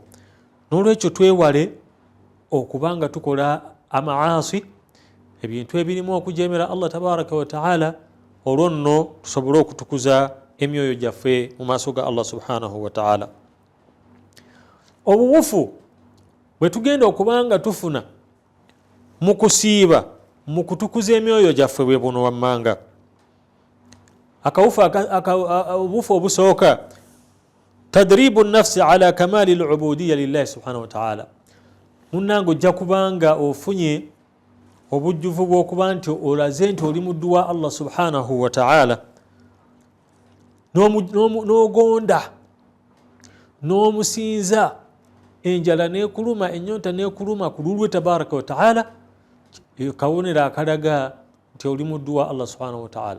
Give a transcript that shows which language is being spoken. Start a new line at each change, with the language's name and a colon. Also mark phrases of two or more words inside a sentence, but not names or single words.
Ganda: N'olwekyo twewale okuba nga tukola amaasi, ebintu ebirimu okujeemera Allah
Arabic: تبارك وتعالى,
Ganda: olwo nno tusobole okutukuza emyoyo gyaffe mu maaso ga
Arabic: الله سبحانه وتعالى.
Ganda: Obuwufu bwe tugenda okuba nga tufuna mu kusiiba mu kutukuza emyoyo gyaffe bwe buno wammanga. Obufu obusooka
Arabic: تدريب النفس على كمال العبودية لله سبحانه وتعالى.
Ganda: Munnange ojja kubanga ofunye obujjuvu bw'okuba nti olaze nti oli muddu wa
Arabic: الله سبحانه وتعالى,
Ganda: n'ogonda n'omusinza, enjala nekuluma ennyonta nekuluma ku lulwe
Arabic: تبارك وتعالى,
Ganda: kawonera akalaga nti oli muddu wa
Arabic: الله سبحانه وتعالى.